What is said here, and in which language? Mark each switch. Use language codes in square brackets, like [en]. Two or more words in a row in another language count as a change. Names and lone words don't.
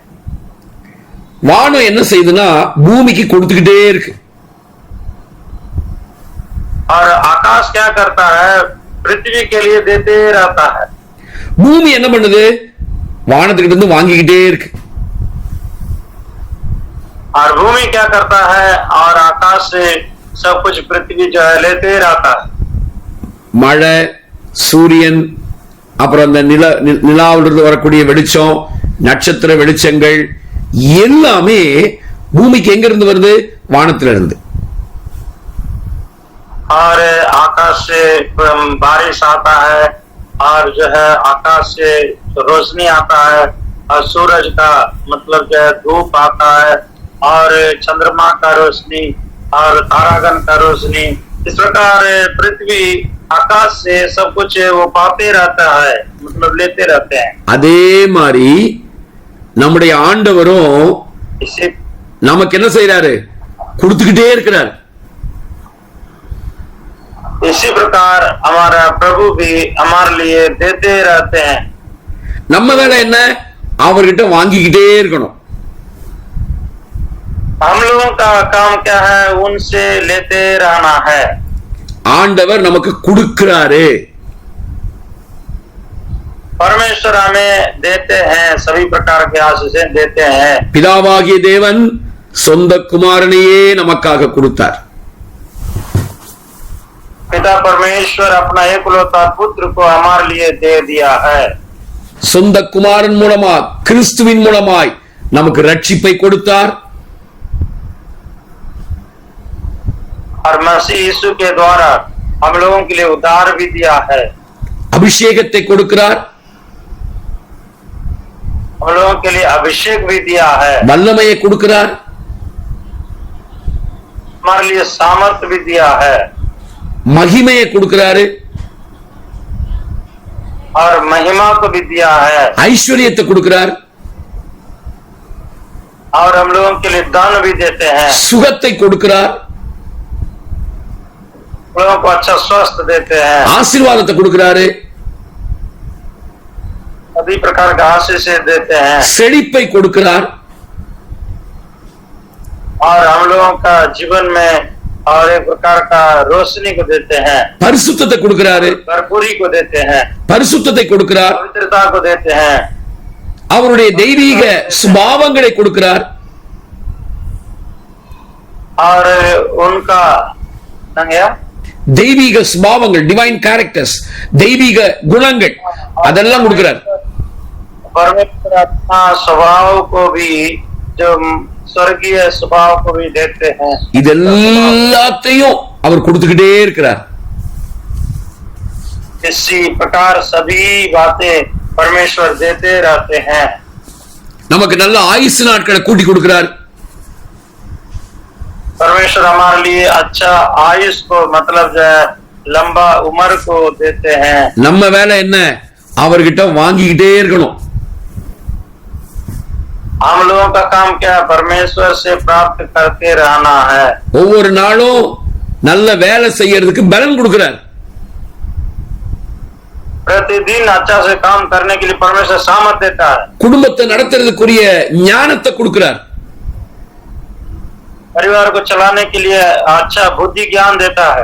[ta] வானம் என்ன செய்யுதுன்னா பூமிக்கு கொடுத்துக்கிட்டே இருக்கு. [hi] और आकाश क्या करता है, पृथ्वी के लिए देते रहता है। [ta] பூமி என்ன பண்ணுது, வானத்துக்கிட்ட இருந்து வாங்கிக்கிட்டே இருக்கு. [hi] और भूमि क्या करता है, और आकाश से सब कुछ पृथ्वी जो है लेते रहता है। [ta] மழை, சூரியன், அப்புறம் அந்த நிலாவிலிருந்து வரக்கூடிய வெளிச்சம், நட்சத்திர வெளிச்சங்கள் எல்லாமே பூமிக்கு எங்க இருந்து வருது, வானத்துல இருந்து. [hi] और आकाश से बारिश आता है, और जो है आकाश से रोशनी आता है, और सूरज का मतलब जो है धूप आता है, और चंद्रमा का रोशनी और तारागण का रोशनी। इस प्रकार पृथ्वी आकाश से सब कुछ वो पाते रहता है, मतलब लेते रहते हैं। [ta] அதே மாதிரி நம்முடைய ஆண்டவரும் [hi] इसी [ta] நமக்கு என்ன செய்யறாரு, கொடுத்துக்கிட்டே இருக்கிறார். [hi] इसी प्रकार हमारा प्रभु भी हमारे लिए देते रहते हैं। [ta] நம்ம வேலை என்ன, அவர்கிட்ட வாங்கிக்கிட்டே இருக்கணும். [hi] हम लोगों का काम क्या है, उनसे लेते रहना है। [ta] ஆண்டவர் நமக்கு கொடுக்கிறாரு. [hi] परमेश्वर हमें देते हैं, सभी प्रकार के आशीषें देते हैं। [ta] பிதாவாகிய தேவன் சொந்த குமாரனையே நமக்காக கொடுத்தார். [hi] पिता परमेश्वर अपना एकलौता पुत्र को हमारे लिए दे दिया है। [ta] சொந்த குமாரன் மூலமா கிறிஸ்துவின் மூலமாய் நமக்கு ரட்சிப்பை கொடுத்தார். [hi] और मसीह यीशु के द्वारा हम लोगों के लिए उद्धार भी दिया है। [ta] அபிஷேகத்தை கொடுக்கிறார். [hi] हम लोगों के लिए अभिषेक भी दिया है। [ta] வல்லமையை கொடுக்கிறார். [hi] हमारे लिए सामर्थ भी दिया है। [ta] மகிமையை கொடுக்கிறாரு. [hi] और महिमा को भी दिया है। [ta] ஐஸ்வர்யத்தை கொடுக்கிறார். [hi] और हम लोगों के लिए दान भी देते हैं। [ta] சுகத்தை கொடுக்கிறார். [hi] लोगों को अच्छा स्वास्थ्य देते हैं। [ta] ஆசீர்வாதத்தை கொடுக்கிறாரு. [hi] सभी प्रकार का आशीष देते हैं। [ta] செழிப்பை கொடுக்கிறார். [hi] और हम लोगों का जीवन में और एक प्रकार का रोशनी को देते हैं। [ta] பரிசுத்தத்தை கொடுக்கிறாரு. [hi] भरपूरी को देते हैं। [ta] பரிசுத்தத்தை கொடுக்கிறார். [hi] पवित्रता को देते हैं। [ta] அவருடைய தெய்வீக சுபாவங்களை கொடுக்கிறார். [hi] और उनका [ta] தெய்வீக சுபாவங்கள், [en] divine characters, [ta] தெய்வீக குணங்கள் அதெல்லாம் கொடுக்கிறார். [hi] परमेश्वर अपना स्वभाव को भी, जो स्वर्गीय स्वभाव को भी देते हैं। [ta] இது எல்லாத்தையும் அவர் கொடுத்துக்கிட்டே இருக்கிறார். [hi] इसी प्रकार सभी बातें परमेश्वर देते रहते हैं। [ta] நமக்கு நல்ல ஆயுசு நாட்களை கூட்டி கொடுக்கிறார். [hi] परमेश्वर हमारे लिए अच्छा आयुष को, मतलब जो है लंबा उम्र को देते हैं। [ta] நம்ம வேலை என்ன? அவர்கிட்ட வாங்கிக்கிட்டே இருக்கணும். [hi] हम लोगों का काम क्या है? परमेश्वर से प्राप्त करते रहना है। [ta] ஒவ்வொரு நாளும் நல்ல வேலை செய்யறதுக்கு பலன் கொடுக்கிறார். [hi] प्रतिदिन अच्छा से काम करने के लिए परमेश्वर सामर्थ देता है। [ta] குடும்பத்தை நடத்துறதுக்குரிய ஞானத்தை கொடுக்கிறார். [hi] परिवार को चलाने के लिए अच्छा बुद्धि ज्ञान देता है।